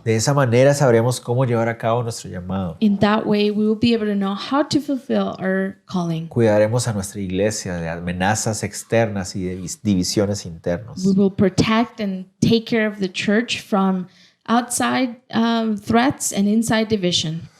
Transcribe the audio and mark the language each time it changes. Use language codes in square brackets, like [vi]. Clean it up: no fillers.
[es] De esa manera sabremos cómo llevar a cabo nuestro llamado. [en] In that way, we will be able to know how to fulfill our calling. [es] Cuidaremos a nuestra iglesia de amenazas externas y de divisiones internas. [en] We will protect and take care of the church from outside threats and inside division.